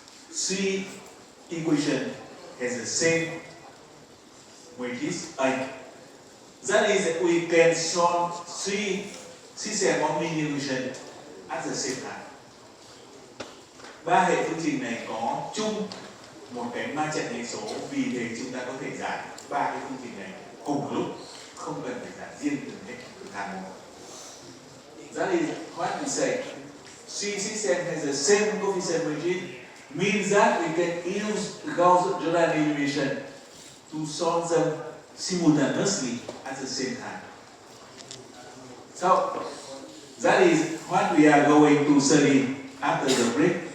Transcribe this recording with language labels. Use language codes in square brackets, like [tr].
[en] C equation has the same matrix A. That is, we can solve three system of linear equation at the same time. [vi] Ba hệ phương trình này có chung một cái ma trận hệ số, vì thế chúng ta có thể giải ba cái phương trình này cùng lúc, không cần phải giải riêng từng hạng một. [en] That is what we say. C system has the same coefficient matrix, means that we can use Gauss-Jordan elimination to solve them simultaneously at the same time. So that is what we are going to study after the break.